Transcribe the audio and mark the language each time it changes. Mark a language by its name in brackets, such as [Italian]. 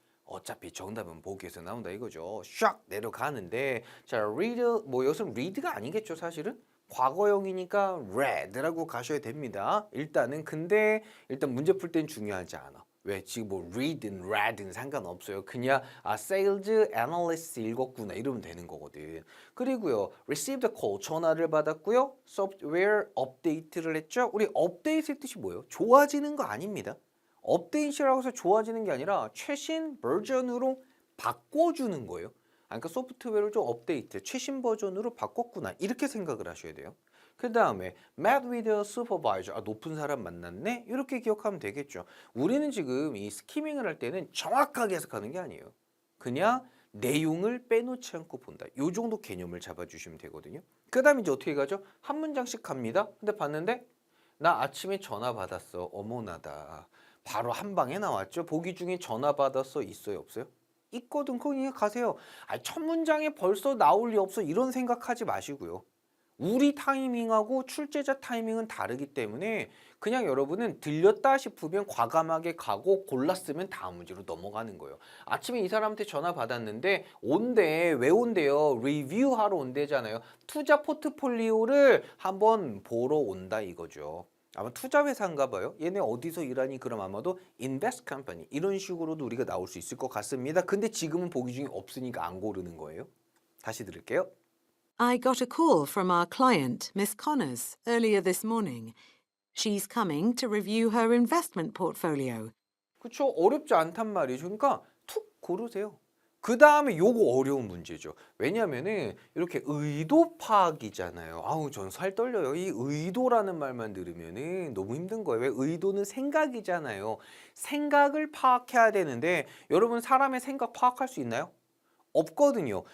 [Korean] 어차피 정답은 보기에서 나온다 이거죠. 샥 내려가는데 자 read 뭐 여기서 read가 아니겠죠 사실은? 과거형이니까 read라고 가셔야 됩니다. 일단은 근데 일단 문제 풀 땐 중요하지 않아. 왜? 지금 뭐 read든 read든 상관없어요. 그냥 [English] sales analyst [Korean] 읽었구나 이러면 되는 거거든. 그리고요. [English] received a call [Korean] 전화를 받았고요. software update를 했죠. 우리 update의 뜻이 뭐예요? 좋아지는 거 아닙니다. 업데이트라고 해서 좋아지는 게 아니라 최신 버전으로 바꿔주는 거예요. 그러니까 소프트웨어를 좀 업데이트, 최신 버전으로 바꿨구나 이렇게 생각을 하셔야 돼요. 그 다음에 [English] met with a supervisor. [Korean] 높은 사람 만났네? 이렇게 기억하면 되겠죠. 우리는 지금 이 스키밍을 할 때는 정확하게 해석하는 게 아니에요. 그냥 내용을 빼놓지 않고 본다. 요 정도 개념을 잡아주시면 되거든요. 그 다음에 이제 어떻게 가죠? 한 문장씩 갑니다. 근데 봤는데 나 아침에 전화 받았어. 어머나다. 바로 한 방에 나왔죠. 보기 중에 전화 받았어 있어요 없어요? 있거든. 그냥 가세요. 첫 문장에 벌써 나올 리 없어 이런 생각하지 마시고요. 우리 타이밍하고 출제자 타이밍은 다르기 때문에 그냥 여러분은 들렸다 싶으면 과감하게 가고 골랐으면 다음 문제로 넘어가는 거예요. 아침에 이 사람한테 전화 받았는데 온대. 왜 온대요? 리뷰하러 온대잖아요. 투자 포트폴리오를 한번 보러 온다 이거죠. 아마 투자 회사인가 봐요. 얘네 어디서 일하니? 그럼 아마도 [English] invest company [Korean] 이런 식으로도 우리가 나올 수 있을 것 같습니다. 근데 지금은 보기 중에 없으니까 안 고르는 거예요. 다시 들을게요. [English] I got a call from our client, Miss Connors, earlier this morning. She's coming to review her investment portfolio. [Korean] 그쵸? 어렵지 않단 말이죠. 그러니까 툭 고르세요. 그 다음에 요거 어려운 문제죠. 왜냐면은 이렇게 의도 파악이잖아요. 아우 전 살 떨려요. 이 의도라는 말만 들으면은 너무 힘든 거예요. 왜? 의도는 생각이잖아요. 생각을 파악해야 되는데 여러분 사람의 생각 파악할 수 있나요? 없거든요.